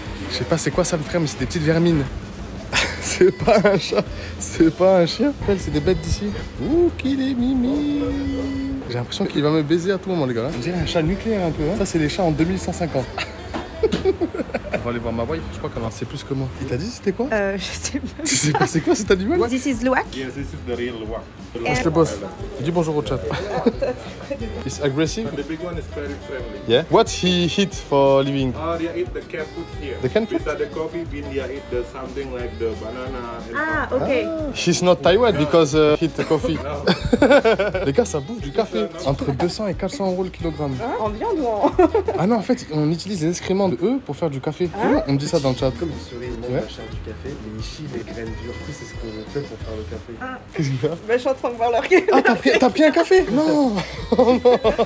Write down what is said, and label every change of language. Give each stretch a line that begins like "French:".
French: Je sais pas c'est quoi ça, le frère, mais c'est des petites vermines. C'est pas un chat, c'est pas un chien. C'est des bêtes d'ici. Ouh, qu'il est mimi. J'ai l'impression qu'il va me baiser à tout moment, les gars. On dirait un chat nucléaire un peu. Hein. Ça, c'est les chats en 2150. On va aller voir ma wife, je crois qu'elle en sait plus que moi. Il t'a dit c'était quoi? Je sais pas. Tu sais pas c'est quoi cet animal?
English: This is luwak. Yes, this is the real luwak.
French: Je le bosse. Dis bonjour au chat.
English: It's aggressive? The big one is very friendly. Yeah. What he eat for living? They eat the cat food here. The cat food? Beside the coffee bean, they eat the something like the banana. And Ok. He's not Taiwan because he eat the coffee.
French: Les gars, ça bouffe du café. Entre 200 et 400 € le kilogramme. En viande ou en... Ah non, en fait, on utilise les excréments de eux pour faire du café. On me dit ça dans le chat. Comme ils seraient ils mangent du café, mais ils chient les graines dures. Du coup, c'est ce qu'on fait pour faire le café. Qu'est-ce qu'il y a? Bah, je suis en train de voir leur gueule. Ah, t'as pris un café? Non. Oh non.